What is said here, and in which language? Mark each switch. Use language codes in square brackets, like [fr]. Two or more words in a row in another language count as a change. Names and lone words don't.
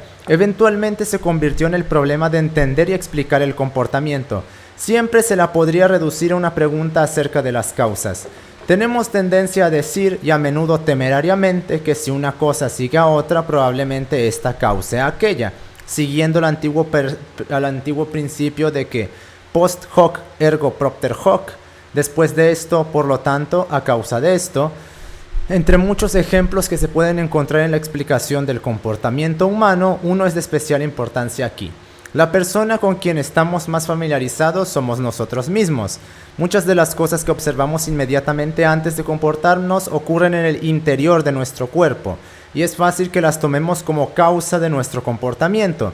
[es] Eventualmente se convirtió en el problema de entender y explicar el comportamiento. Siempre se la podría reducir a una pregunta acerca de las causas. Tenemos tendencia a decir, y a menudo temerariamente, que si una cosa sigue a otra, probablemente esta cause a aquella, siguiendo el antiguo principio de que [la] post hoc ergo propter hoc, [es] después de esto, por lo tanto, a causa de esto, entre muchos ejemplos que se pueden encontrar en la explicación del comportamiento humano, uno es de especial importancia aquí. La persona con quien estamos más familiarizados somos nosotros mismos. Muchas de las cosas que observamos inmediatamente antes de comportarnos ocurren en el interior de nuestro cuerpo, y es fácil que las tomemos como causa de nuestro comportamiento.